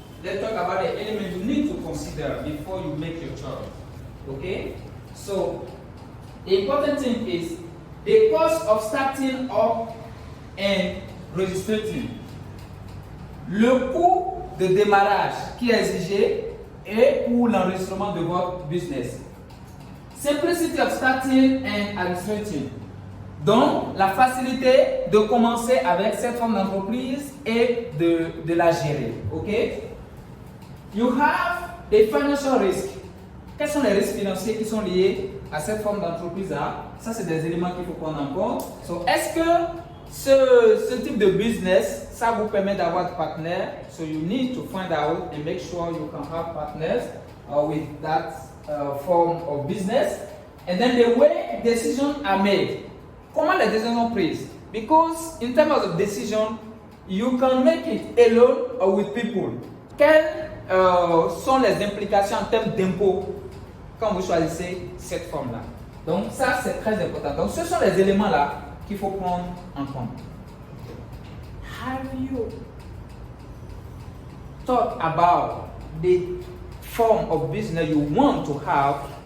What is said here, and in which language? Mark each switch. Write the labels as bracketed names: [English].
[English] Let's talk about the elements you need to consider before you make your choice. Okay? So, the important thing is the cost of starting up and registering. [French] Le coût de démarrage qui est exigé et pour l'enregistrement de votre business. [English] Simplicity of starting and administrating. [French] Donc, la facilité de commencer avec cette forme d'entreprise et de la gérer. OK? [English] You have the financial risk. [French] Quels sont les risques financiers qui sont liés à cette forme d'entreprise-là? Ça, c'est des éléments qu'il faut prendre en compte. So, est-ce que ce type de business, ça vous permet d'avoir des partenaires? [English] So, you need to find out and make sure you can have partners with that form of business. And then the way decisions are made. [French] Comment les décisions sont prises? [English] Because in terms of decision, you can make it alone or with people. [French] Quelles sont les implications en termes d'impôts quand vous choisissez cette forme-là? Donc ça, c'est très important. Donc ce sont les éléments-là qu'il faut prendre en compte. [English] Have you thought about the form of business you want to have?